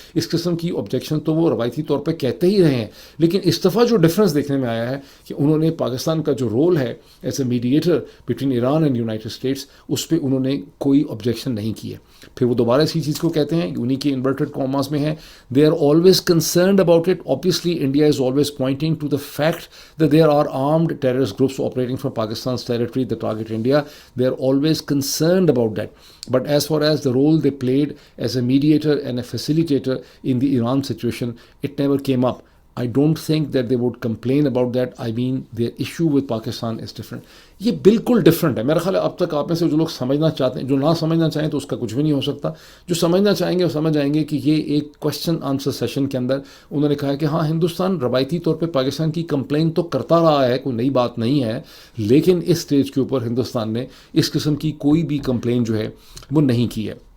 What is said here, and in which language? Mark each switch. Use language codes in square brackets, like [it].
[ur] اس قسم کی آبجیکشن تو وہ روایتی طور پہ کہتے ہی رہے ہیں. لیکن اس دفعہ جو ڈفرینس دیکھنے میں آیا ہے کہ انہوں نے پاکستان کا جو رول ہے [en] as a mediator between Iran and United States, [ur] اس پہ انہوں نے کوئی آبجیکشن نہیں کی ہے. پھر وہ دوبارہ اسی چیز کو کہتے ہیں، انہی کے انورٹڈ کاماز میں ہیں، [en] they are always concerned about it. Obviously India is always pointing to the fact that there are armed terrorist groups operating from Pakistan's territory that target India. They are always concerned about that. But as far as the role they played as a mediator and a facilitator in the Iran situation, it never came up. I don't think that they would complain about that. I mean, their issue with Pakistan is different. [ur] یہ بالکل different ہے. میرا خیال ہے اب تک آپ میں سے جو لوگ سمجھنا چاہتے ہیں، جو نہ سمجھنا چاہیں تو اس کا کچھ بھی نہیں ہو سکتا. جو سمجھنا چاہیں گے وہ سمجھ جائیں گے کہ یہ ایک کوشچن آنسر سیشن کے اندر انہوں نے کہا کہ ہاں، ہندوستان روایتی طور پہ پاکستان کی کمپلین تو کرتا رہا ہے، کوئی نئی بات نہیں ہے، لیکن اس سٹیج کے اوپر ہندوستان نے اس قسم کی کوئی بھی کمپلین جو ہے وہ نہیں کی ہے.